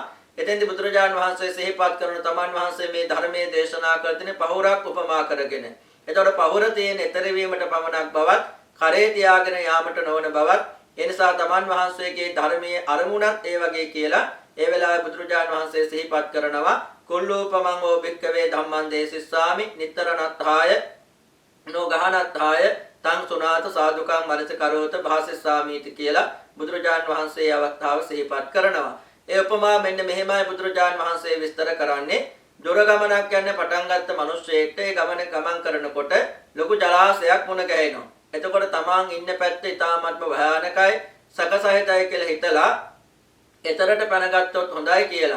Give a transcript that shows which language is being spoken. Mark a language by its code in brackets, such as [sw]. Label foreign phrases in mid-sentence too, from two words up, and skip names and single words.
[si] එතෙන්දී බුදුරජාණන් වහන්සේ සිහිපත් කරන තමන් වහන්සේ මේ ධර්මයේ දේශනා කළ තියෙන පහුරක් උපමා කරගෙන. එතකොට පහුර තියෙන ඊතර වීමට පමණක් බවත්, කරේ තියාගෙන යාමට නොවන බවත්, ඒ නිසා තමන් වහන්සේගේ ධර්මයේ අරමුණත් ඒ වගේ කියලා ඒ වෙලාවේ බුදුරජාණන් වහන්සේ සිහිපත් කරනවා. [pi] කුල්ලූපමං ඕ භික්ඛවේ ධම්මං දේසිස්සාමි නිත්තරණත්ථාය නොගහනත්ථාය තං සුනාත සාදුකං මනස කරෝත භාසෙස්සාමීති [si] කියලා බුදුරජාණන් වහන්සේ අවස්ථාව සිහිපත් කරනවා. ඒ උපමා මෙන්න මෙහෙමයි බුදුරජාණන් වහන්සේ විස්තර කරන්නේ. දුර ගමනක් යන්න පටන් ගත්ත මිනිස්සෙක්ට ඒ ගමන් කරනකොට ලොකු ජලාශයක් මුණ ගැහෙනවා. එතකොට තමන් ඉන්න පැත්ත ඉතාමත්ම භයානකයි, සකසහිතයි කියලා හිතලා එතරට පැනගත්තොත් හොඳයි කියලා.